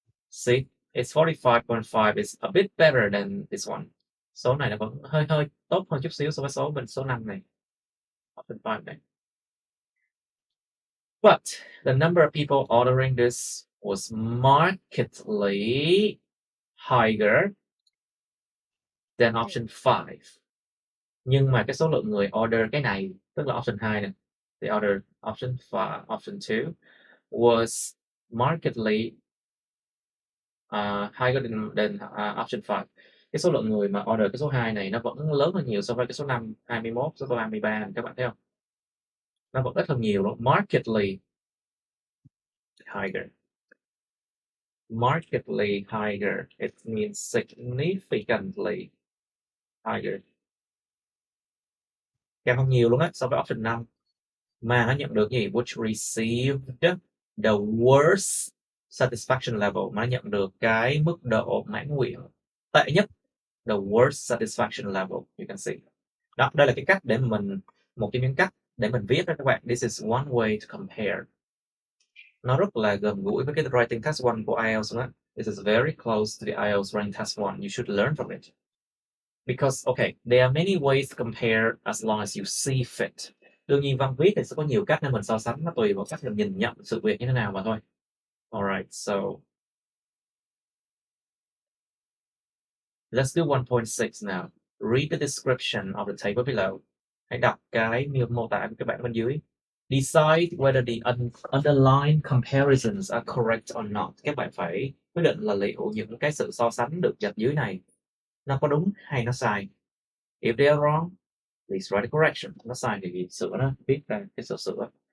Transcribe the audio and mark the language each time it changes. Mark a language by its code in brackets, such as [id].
[en] See, it's 45.5 is a bit better than this one. [vi] Số này nó vẫn hơi tốt hơn chút xíu so với số 5 này. Option 5 này. [en] But the number of people ordering this was markedly higher than option 5. [vi] Nhưng mà cái số lượng người order cái này, tức là option 2 này, [en] they ordered option 2 was markedly higher than option 5. [vi] Cái số lượng người mà order cái số 2 này nó vẫn lớn hơn nhiều so với cái số 5, 21, số 33, các bạn thấy không? Nó vẫn ít hơn nhiều đó. Markedly higher. [en] Markedly higher. It means significantly higher. [vi] Cao hơn nhiều luôn á so với option 5. Mà nó nhận được gì? [en] Which received the worst satisfaction level. [vi] Mà nó nhận được cái mức độ mãn nguyện tệ nhất. [en] The worst satisfaction level. You can see. [vi] Đó, đây là cái cách để một trong những cách để mình viết đó các bạn. [en] This is one way to compare. [vi] Nó rất là gần gũi với cái writing test 1 của IELTS đó. [en] This is very close to the IELTS writing test 1. You should learn from it. Because, okay, there are many ways to compare as long as you see fit. [vi] Đương nhiên văn viết thì sẽ có nhiều cách để mình so sánh, nó tùy vào cách mình nhìn nhận sự việc như thế nào mà thôi. [en] Alright, so let's do 1.6 now. Read the description of the table below. [vi] Hãy đọc cái mô tả của các bạn bên dưới. [en] Decide whether the underlying comparisons are correct or not. [vi] Các bạn phải quyết định là liệu những cái sự so sánh được dập dưới này nó có đúng hay nó sai. [en] If they are wrong, please write a correction. [vi] Nó sai thì sửa nó, viết ra cái sự sửa.